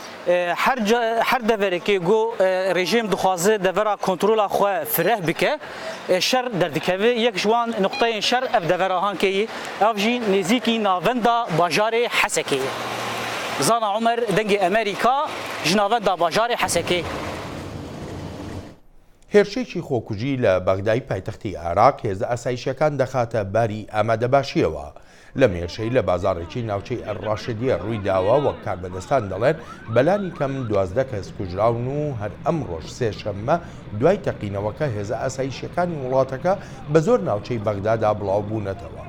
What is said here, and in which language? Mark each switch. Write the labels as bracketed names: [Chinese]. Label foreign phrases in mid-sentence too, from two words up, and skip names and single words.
[Kurdish] Her deverekê got rejîm dixwaze devera kontrola xwe fireh bike şer derdikeve yek ji wan nuqteyên şer ev devera hankeyî ev jî nêzîkî navenda bajarê Hesekê ye. Zana Umer dengê Amerîka ji navenda bajarê Hesekê. [Central Kurdish] هێرشێکی خۆکوژی لە بەغدای پایتەختی عێراق هێزە ئاسایشەکان دەخاتە باری ئامادەباشیەوە. لە مێرشەی لە بازاڕێکی ناوچەی ئەلڕاشدیە ڕووی داوە وەک کاربەدەستان دەڵێن بەلانی کەم 12 کەس کوژراون و هەر ئەم ڕۆژ سێشەممە دوای تەقینەوەکە هێزە ئاسایشەکانی وڵاتەکە بە زۆر ناوچەی بەغدادا بڵاو بوونەتەوە.